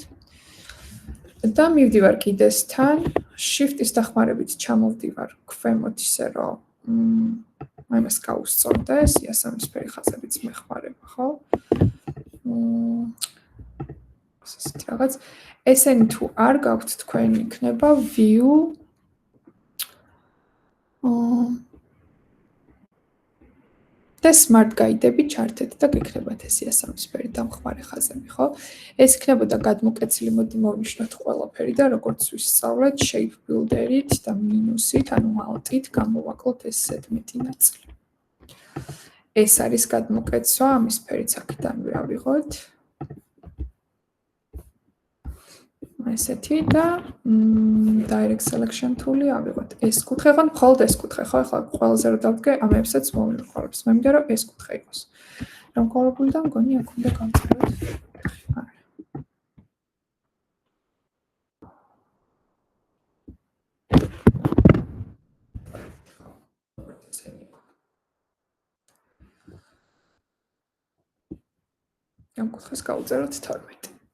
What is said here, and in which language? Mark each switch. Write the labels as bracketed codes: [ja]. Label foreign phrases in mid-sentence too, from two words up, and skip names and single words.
[ka] და მივდივარ კიდესთან, shift-ის დახმარებით ჩამოვდივარ ქვემოთ ისე რომ ამას გავუსწორდეს, იასამნისფერი ხაზებიც მეხმარება, ხო? ასეთი რაღაც. ესენი თუ არ გაქვთ თქვენ იქნება view და და [en] smart guide- [ka] ები ჩართეთ და გექნებათ ეს იასამნისფერი დამხმარე ხაზები, ხო? ეს იქნებოდა გადმოკეცილი, მოდი მოვნიშნოთ ყველაფერი და როგორც ვისწავლეთ, [en] shape builder- [ka] ით და მინუსით, ანუ alt-ით გამოვაკლოთ ეს ზედმეტი ნაწილი. ეს არის გადმოკეცვა, ამის ფერიც აქედან ვავიღოთ. ესეთი და [en] direct selection tool- [ka] ი ავიღოთ. ეს კუთხე ხან მხოლოდ ეს კუთხე, ხო? ახლა ყველაზე რო დავდგე, ამებსაც მოვიმყარებს. მე მინდა რომ ეს კუთხე იყოს. რომ ყოველგულიდან მგონი აქ უნდა გავწეროთ. ამ კუთხეს გავწეროთ 12.